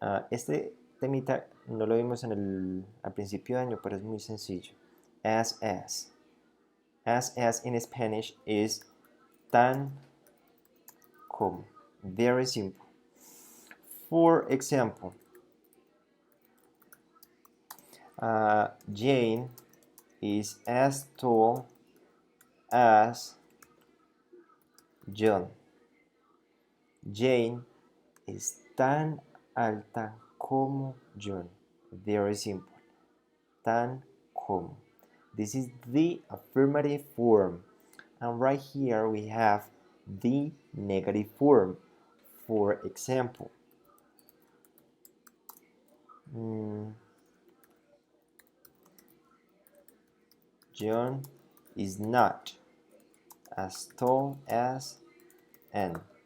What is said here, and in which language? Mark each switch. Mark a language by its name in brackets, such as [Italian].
[Spanish] Este temita no lo vimos al principio de año, pero es muy sencillo. [English] As. As in Spanish is tan como. Very simple. For example, Jane is as tall as John. [Spanish] Jane es tan alta como John. [English] Very simple. Tan como. This is the affirmative form. And right here we have the negative form. For example, John is not as tall as Anne.